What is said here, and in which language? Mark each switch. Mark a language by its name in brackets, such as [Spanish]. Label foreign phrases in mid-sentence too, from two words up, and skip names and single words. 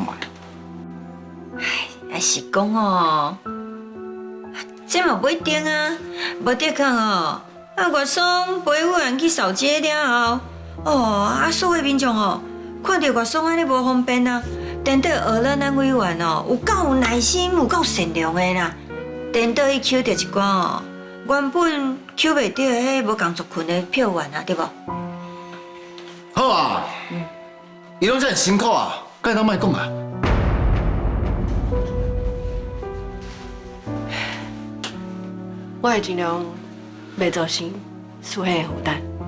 [Min Nan Chinese] 也是讲哦，这嘛不一定啊，无得讲哦。外松陪委员去扫街了后，所有民众哦，看到外松安尼无方便啊，颠倒学咱委员哦，有够有耐心，有够善良的啦，颠倒去捡到一寡哦。原本捡袂到迄无工作群的票源啊，对无？好啊，伊拢遮辛苦啊，该当莫讲啊。我会尽量袂造成厝迄个负担。